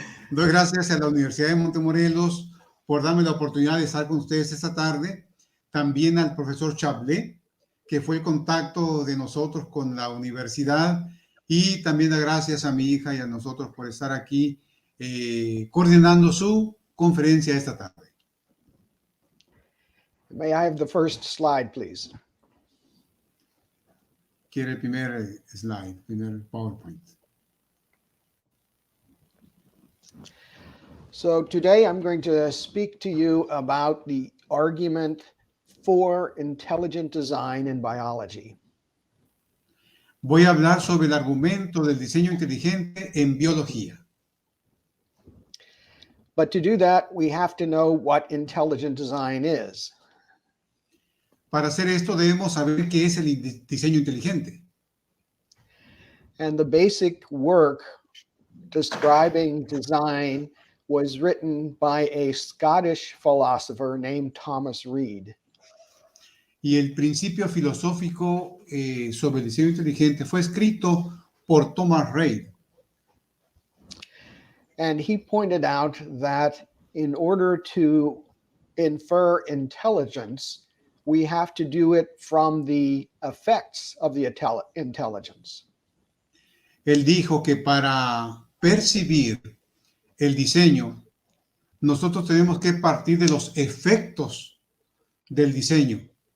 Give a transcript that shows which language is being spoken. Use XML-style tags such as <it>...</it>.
<es>Doy gracias a la Universidad de Montemorelos por darme la oportunidad de estar con ustedes esta tarde. También al profesor Chablé, que fue el contacto de nosotros con la universidad. Y también gracias a mi hija y a nosotros por estar aquí coordinando su conferencia esta tarde.</es> <en>May I have the first slide, please?</en> <es>Quiere el primer slide, primer PowerPoint.</es> <en>So today I'm going to speak to you about the argument for intelligent design in biology.</en> <es>Voy a hablar sobre el argumento del diseño inteligente en biología.</es> <en>But to do that, we have to know what intelligent design is.</en> <es>Para hacer esto debemos saber qué es el diseño inteligente.</es> <en>And the basic work describing design was written by a Scottish philosopher named Thomas Reid.</en> <es>Y el principio filosófico sobre el diseño inteligente fue escrito por Thomas Reid.</es> <en>And he pointed out that in order to infer intelligence, we have to do it from the effects of the intelligence.</en> <es>Él dijo que para percibir el diseño, nosotros tenemos que partir de los efectos del diseño.</es>